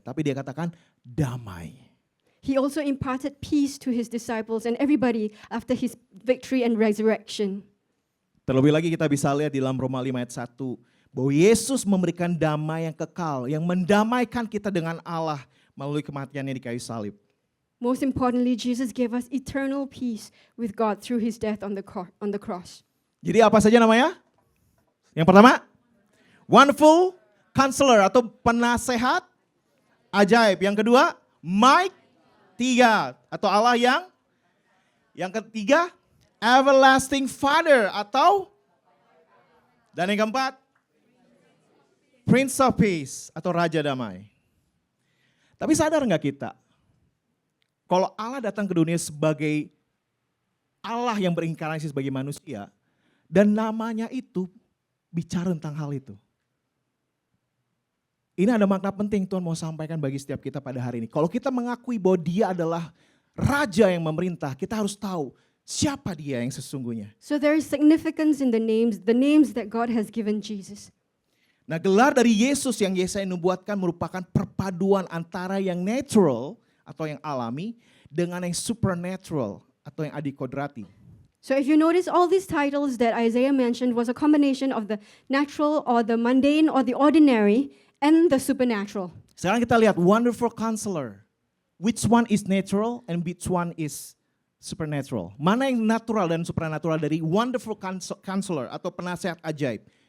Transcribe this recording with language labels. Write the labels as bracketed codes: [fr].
[id] Tapi dia katakan damai. [en] He also imparted peace to his disciples and everybody after his victory and resurrection. [id] Terlebih lagi kita bisa lihat di dalam Roma 5 ayat 1. Bahwa Yesus memberikan damai yang kekal. Yang mendamaikan kita dengan Allah melalui kematiannya di kayu salib. [en] Most importantly, Jesus gave us eternal peace with God through his death on the cross. [id] Jadi apa saja namanya? Yang pertama, Wonderful Counselor atau penasehat ajaib. Yang kedua, Mighty God atau Allah yang ketiga, Everlasting Father atau dan yang keempat, Prince of Peace atau Raja Damai. Tapi sadar nggak kita? Kalau Allah datang ke dunia sebagai Allah yang berinkarnasi sebagai manusia dan namanya itu bicara tentang hal itu. Ini ada makna penting Tuhan mau sampaikan bagi setiap kita pada hari ini. Kalau kita mengakui bahwa dia adalah raja yang memerintah, kita harus tahu siapa dia yang sesungguhnya. [en] So there is significance in the names that God has given Jesus. [id] Nah, gelar dari Yesus yang Yesaya nubuatkan merupakan perpaduan antara yang natural atau yang alami dengan yang supernatural atau yang adikodrati. [en] So if you notice, all these titles that Isaiah mentioned was a combination of the natural or the mundane or the ordinary and the supernatural. [id] Sekarang kita lihat Wonderful Counselor. [en] Which one is natural and which one is supernatural? [id] Mana yang natural dan supernatural dari Wonderful Counselor atau penasehat ajaib?